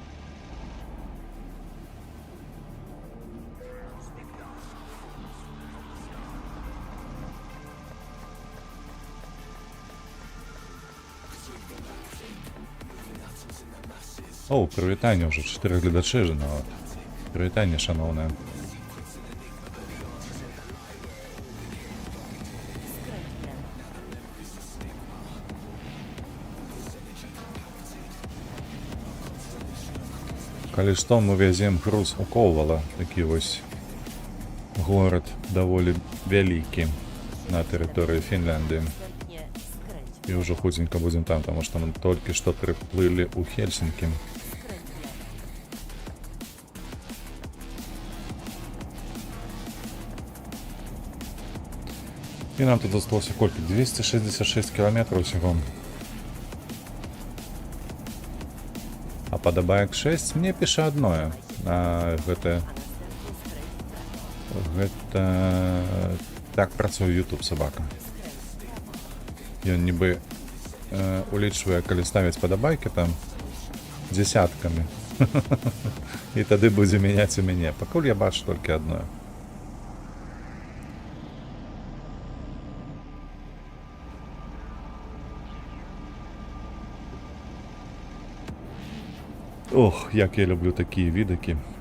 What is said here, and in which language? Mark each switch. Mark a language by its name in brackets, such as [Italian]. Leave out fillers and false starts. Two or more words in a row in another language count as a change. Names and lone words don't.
[Belarusian] О, прывітанне ўжо 4 гледачы ж нават. Прывітанне, шаноўнае. [Polish] Skręć w lewo. [Belarusian] Калі што, мы вязем груз у Ковала, такі вось горад даволі вялікі на тэрыторыі Фінляндыі. [Polish] Następnie skręć [Belarusian] І ўжо хутенька будзем там, таму што мы толькі што прыплылі ў Хельсінкі. [Polish] skręć w lewo. [Belarusian] І нам тут засталося колькі? 266 кілометраў усяго. А падабаек 6 мне піша адное. А гэта... [Polish] A następnie skręć w prawo. [Belarusian] Гэта... Так працуе YouTube сабака. Ён нібы улічвае, калі ставіць падабайкі там дзесяткамі. І тады будзе мяняць у мяне. Пакуль я бачу толькі адное. Ох, як я люблю такія відакі.